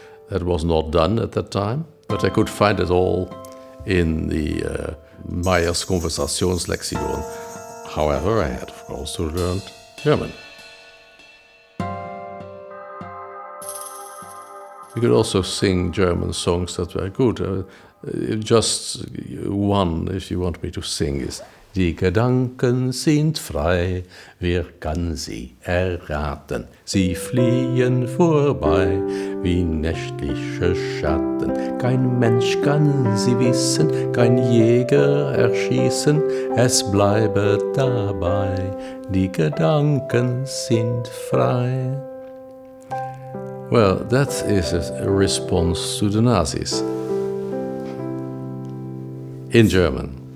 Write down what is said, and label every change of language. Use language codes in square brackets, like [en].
[en] That was not done at that time, but I could find it all in the Meyers Konversationslexikon. However, I had, of course, to learn German. We could also sing German songs that were good. Just one, if you want me to sing, is [de] Die Gedanken sind frei, wer kann sie erraten? Sie fliehen vorbei wie nächtliche Schatten. Kein Mensch kann sie wissen, kein Jäger erschießen, es bleibe dabei, die Gedanken sind frei. [en] Well, that is a response to the Nazis. In German.